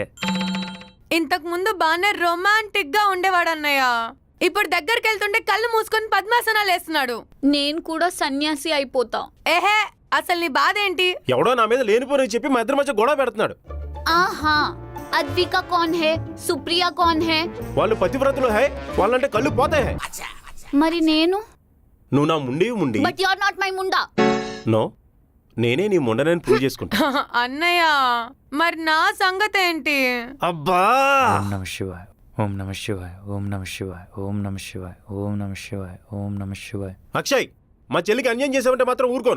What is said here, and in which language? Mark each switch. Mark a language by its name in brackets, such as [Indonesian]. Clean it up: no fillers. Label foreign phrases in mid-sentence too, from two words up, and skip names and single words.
[Telugu] ఇంతకు ముందు బాగానే రొమాంటిక్ గా ఉండేవాడు అన్నయ్య. ఇప్పుడు దగ్గరికి వెళ్తుంటే కళ్ళు మూసుకొని పద్మాసనాలు వేస్తున్నాడు. నేను కూడా సన్యాసి అయిపోతా. ఏహే, అసలు నీ బాధ ఏంటి? ఎవడో నా మీద లేనిపోని చెప్పి మా ఇద్దరి మధ్య గొడవ పెడుతున్నాడు. [Hindi] आहा, अद्विका कौन है, सुप्रिया कौन है? [Telugu] వాళ్ళు పతివ్రతలు హై, వాళ్ళంటే కళ్ళు పోతాయి హై. మరి నేను? నువ్వు నా ముండి. [English] But you are not my munda. [Telugu] నో, నేనే నీ ముండనని ప్రూవ్ చేసుకుంటా. అన్నయ్య, మరి నా సంగతి ఏంటి? అబ్బా. [Sanskrit] ఓం నమ శివాయ, ఓం నమ శివాయ, ఓం నమ శివాయ, ఓం నమ శివాయ, ఓం నమ శివాయ, ఓం నమ శివాయ. [Telugu] అక్షయ్, మా చెల్లికి అన్యాయం చేసావంటే మాత్రం ఊరుకోను.